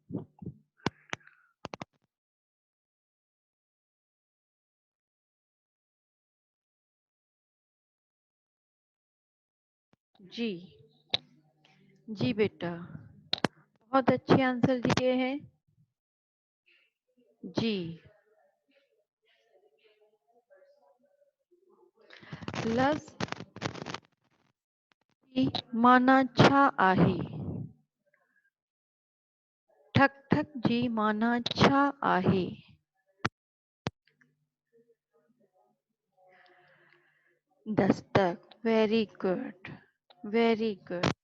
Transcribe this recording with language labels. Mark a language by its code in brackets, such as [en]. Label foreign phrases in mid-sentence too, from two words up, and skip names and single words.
[ur] جی جی بیٹا بہت اچھے آنسر دیے ہیں. [sd] जी लफ्ज जी माना छा आहे? ठक ठक जी माना छा आहे? [ur] दस्तक। [en] very good very good.